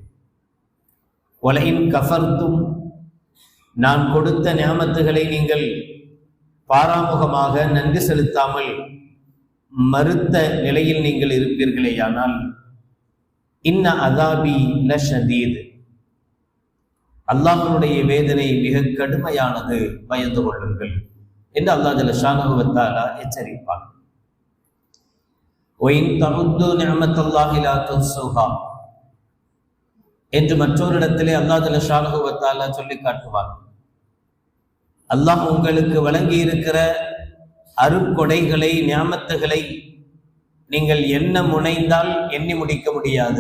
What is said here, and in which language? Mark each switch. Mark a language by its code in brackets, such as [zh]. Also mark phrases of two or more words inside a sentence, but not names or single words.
[ar] ولئن كفرتم, [ta] நான் கொடுத்த நியாமத்துகளை நீங்கள் பாராமுகமாக நன்றி செலுத்தாமல் மறுத்த நிலையில் நீங்கள் இருப்பீர்களேயானால் [ar] إن عذابي لشديد, [ta] அல்லாஹ்வுடைய வேதனை மிக கடுமையானது, பயந்து கொள்ளுங்கள் என்று அல்லாஹ் [ar] جل شأنه وتعالى [ta] எச்சரிப்பான். [ar] وَإِن تَعُدُّوا نِعْمَةَ اللَّهِ لَا تُحْصُوهَا [ta] என்று மற்றொரு இடத்திலே அல்லாஹ் [ar] جل شأنه وتعالى [ta] சொல்லி காட்டுவான். அல்லாஹ் உங்களுக்கு வழங்கி இருக்கிற அருட்கொடைகளை, நியாமத்துகளை நீங்கள் எண்ண முனைந்தால் எண்ணி முடிக்க முடியாது.